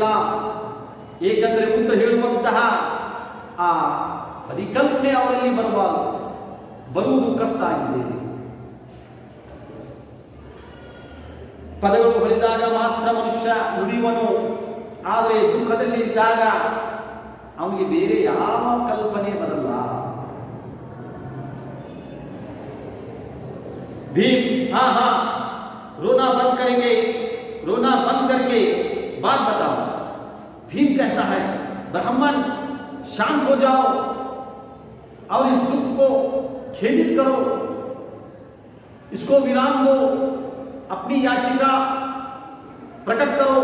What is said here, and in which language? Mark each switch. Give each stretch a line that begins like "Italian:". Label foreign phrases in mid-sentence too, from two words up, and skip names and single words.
Kannada: ಏಕೆಂದರೆ ಉತ್ತರ ಹೇಳುವಂತಹ ಆ ಪರಿಕಲ್ಪನೆ ಅವರಲ್ಲಿ ಬರುವುದು ಕಷ್ಟ ಆಗಿದೆ. ಪದಗಳು ಹೊಳಿದಾಗ ಮಾತ್ರ ಮನುಷ್ಯ ನುಡಿಯುವನು. ಆದರೆ ದುಃಖದಲ್ಲಿ ಇದ್ದಾಗ ಅವನಿಗೆ ಬೇರೆ ಯಾವ ಕಲ್ಪನೆ ಬರಲ್ಲ.
Hindi: भीम हाँ हाँ रोना बंद करेंगे, रोना बंद करके बात बताओ। भीम कहता है, ब्राह्मण शांत हो जाओ और इस दुख को खेदित करो, इसको विराम दो, अपनी याचिका प्रकट करो।